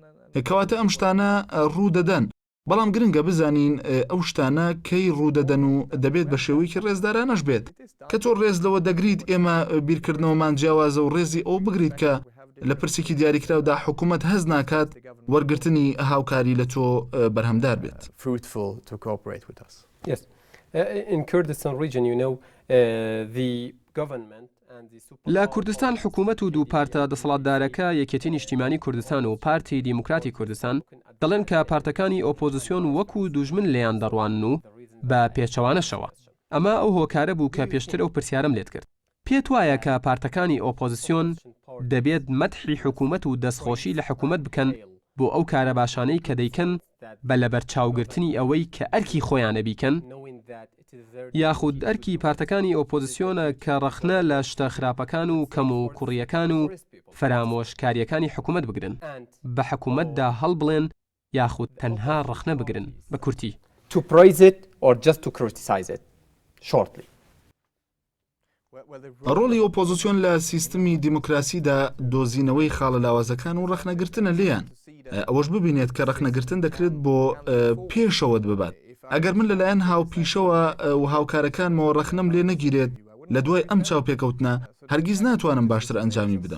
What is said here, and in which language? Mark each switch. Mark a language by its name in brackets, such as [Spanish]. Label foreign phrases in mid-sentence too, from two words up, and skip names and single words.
[Central Kurdish] کەواتە ئەم شتانە ڕوو دەدەن، بەڵام گرنگە بزانین ئەو شتانە کەی ڕوودەدەن و دەبێت بە شێوەیەکی ڕێزدارانەش بێت کە تۆ ڕێز لەوە دەگریت ئێمە بیرکردنەوەمان جیاوازە و ڕێزی ئەو بگریت کە لە پرسێکی دیاریکراودا حکوومەت هەز ناکات وەرگرتنی هاوکاری لە تۆ بەرهەمدار بێت. [English] Fruitful to cooperate with us. Yes. In Kurdistan region, you know, the government [Central Kurdish] لە کوردستان حکوومەت و دوو پارتە دەسەڵاتدارەکە یەکێتی نیشتیمانی کوردستان و پارتی دیموکراتی کوردستان دەڵێن کە پارتەکانی ئۆپۆزیسیۆن وەکو دوژمن لێیان دەڕوانن و بە پێچەوانەشەوە. ئەمە ئەو هۆکارە بوو کە پێشتر ئەو پرسیارم لێت کرد. پێت وایە کە پارتەکانی ئۆپۆزیسیۆن دەبێت مەدحی حکوومەت و دەستخۆشی لە حکوومەت بکەن بۆ ئەو کارە باشانەی کە دەیکەن بە لەبەرچاوگرتنی ئەوەی کە ئەرکی خۆیانە بیکەن، یاخود ئەرکی پارتەکانی ئۆپۆزیسیۆنە کە ڕەخنە لە شتە خراپەکان و کەم و کوڕیەکان و فەرامۆشکاریەکانی حکوومەت بگرن، بە حکوومەتدا هەڵبڵێن یاخود تەنها ڕەخنە بگرن بە کورتی. [English] To praise it or just to criticize it shortly. [Central Kurdish] ڕۆڵی ئۆپۆزیسیۆن لە سیستمی دیموکراسیدا دۆزینەوەی خاڵە لاوازەکان و ڕەخنەگرتنە لێیان. ئەوەش ببینێت کە ڕەخنەگرتن دەکرێت بۆ پێشەوەت ببات. ئەگەر من لەلایەن هاوپیشەوە و هاوکارەکانمەوە ڕەخنەم لێ نەگیرێت لە دوای ئەم چاوپێکەوتنە هەرگیز ناتوانم باشتر ئەنجامی بدەم.